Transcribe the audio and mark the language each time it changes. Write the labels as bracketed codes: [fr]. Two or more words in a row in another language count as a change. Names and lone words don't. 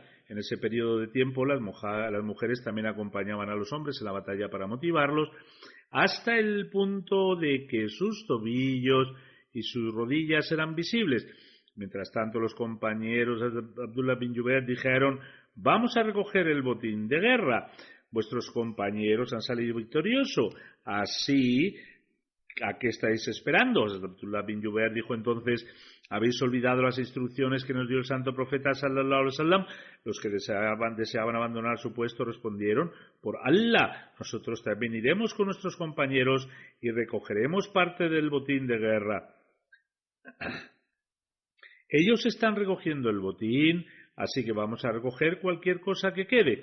[es] En ese periodo de tiempo las mujeres también acompañaban a los hombres en la batalla para motivarlos, hasta el punto de que sus tobillos y sus rodillas eran visibles. Mientras tanto, los compañeros de Abdullah bin Jubair dijeron: vamos a recoger el botín de guerra. Vuestros compañeros han salido victoriosos. Así, ¿a qué estáis esperando? Abdullah bin Jubair dijo entonces: habéis olvidado las instrucciones que nos dio el santo profeta [ar] صلى الله عليه وسلم. [es] Los que deseaban abandonar su puesto respondieron: por Allah, nosotros también iremos con nuestros compañeros y recogeremos parte del botín de guerra. Ellos están recogiendo el botín, así que vamos a recoger cualquier cosa que quede.